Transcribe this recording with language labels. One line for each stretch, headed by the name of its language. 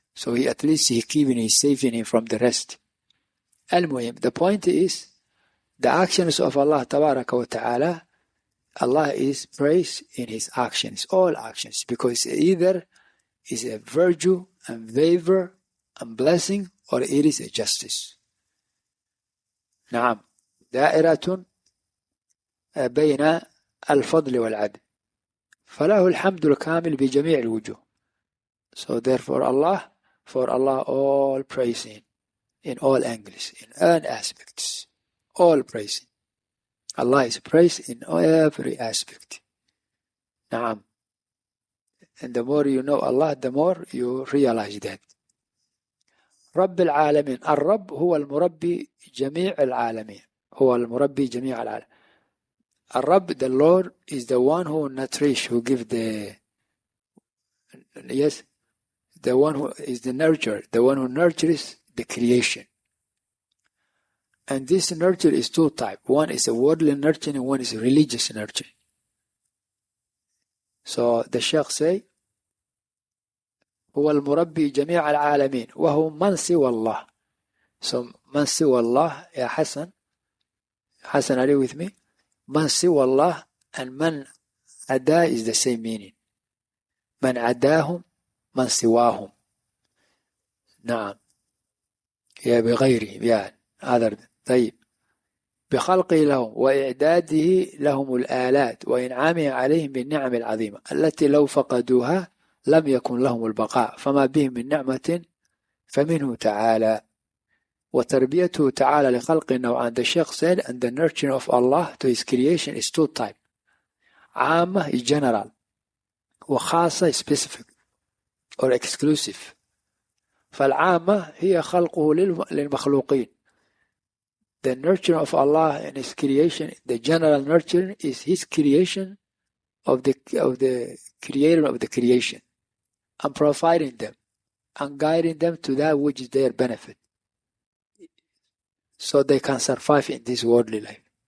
English: So he at least he's saving him from the rest. Al-Muhim, the point is, the actions of Allah Tabaraka wa Ta'ala, Allah is praised in his actions, all actions, because either is a virtue and favor and blessing, or it is a justice.
Arabic: نعم دائرة بين الفضل والعدل فله الحمد الكامل بجميع الوجوه.
English: So therefore for Allah all praising in all angles, in all aspects, all praising. Allah is praised in every aspect.
Arabic: نعم.
English: And the more you know Allah, the more you realize that.
Arabic: رب العالمين. الرب هو المربي جميع العالمين. هو المربي جميع العالمين.
English: الرب, the Lord, is the one who nourish, who give the, yes, the one who is the nurturer, the one who nurtures the creation. And this nurture is two types. One is a worldly nurturing and one is a religious nurturing. So the Shaykh say,
Arabic: هو المربي جميع العالمين وهو من سوى الله.
English: So
Arabic: من سوى الله,
English: يا حسن, are you with me?
Arabic: من سوى الله
English: and
Arabic: من عدا
English: is the same meaning.
Arabic: من عداهم من سواهم. نعم. يا بغيرهم, يا هذا طيب. بخلقه لهم وإعداده لهم الآلات وإنعامه عليهم بالنعم العظيمة التي لو فقدوها لم يكن لهم البقاء فما بهم من نعمة فمنه تعالى. وتربيته تعالى لخلق نوعان.
English: The Shaykh said, and the nurturing of Allah to his creation is two types. عامة is general, وخاصة is specific or exclusive.
Arabic: فالعامة هي خلقه للمخلوقين.
English: The nurturing of Allah and his creation, the general nurturing is his creation of the creator of the creation, and providing them and guiding them to that which is their benefit, so they can survive in this worldly life.